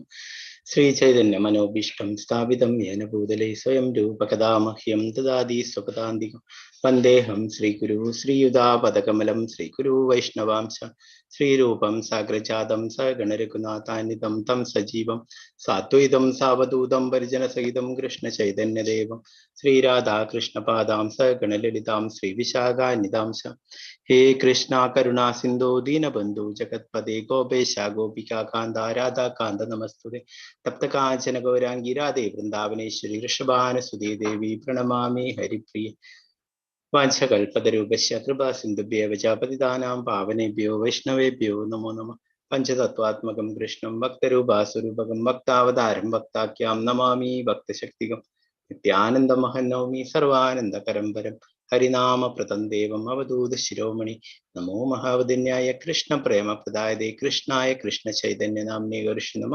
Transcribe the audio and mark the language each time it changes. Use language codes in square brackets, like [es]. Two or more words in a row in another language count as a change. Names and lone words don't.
[sa] ശ്രീചൈതന്യ മനോഭീഷ്ടം സ്ഥാപിതം യേന ഭൂതലേ സ്വയം രൂപകഥാ മഹ്യം ദദാതി സ്വപദാന്തികം വന്ദേഹം ശ്രീഗുരു ശ്രീയുതാപദകമലം ശ്രീഗുരു വൈഷ്ണവാംശ ശ്രീരൂപം സാഗ്രജാതം സഗണരഘുനാഥാന്വിതം തം സജീവം സാത്വൈതം സാവധൂതം പരിജനസഹിതം കൃഷ്ണചൈതന്യദേവം ശ്രീരാധാകൃഷ്ണപാദാം സഗണലളിതാം ശ്രീവിശാഖാന്വിതാംശ. ഹേ കൃഷ്ണ കരുണാ സിന്ധോ ദീനബന്ധു ജഗത്പദേ ഗോപേശ ഗോപികാ കാന്ത രാധാകാന്ത നമസ്തുതേ. തപ്തകാഞ്ചന ഗൗരാംഗി രാധേ വൃന്ദാവനേശ്വരി വൃഷഭാനുസുതേ ദേവി പ്രണമാമി ഹരിപ്രിയ. വാഞ്ചകൽപതരൂപശ്യ കൃപാ സിന്ധുഭ്യവ ച പതിതാനാം പാവനേഭ്യോ വൈഷ്ണവേഭ്യോ നമോ നമഃ. പഞ്ചതത്വാത്മകം കൃഷ്ണം ഭക്തരൂപാസുരൂപകം ഭക്താവതാരം ഭക്താഖ്യാം നമാമി ഭക്തശക്തികം. നിത്യാനന്ദമഹന്നൗമി സർവാനന്ദകരം പരം ഹരിനാമപ്രദം ദേവം അവധൂത ശിരോമണി. നമോ മഹാവദന്യായ കൃഷ്ണ പ്രേമ പ്രദായതേ കൃഷ്ണായ കൃഷ്ണ ചൈതന്യ നാമ്നേ ഗർഷി നമ.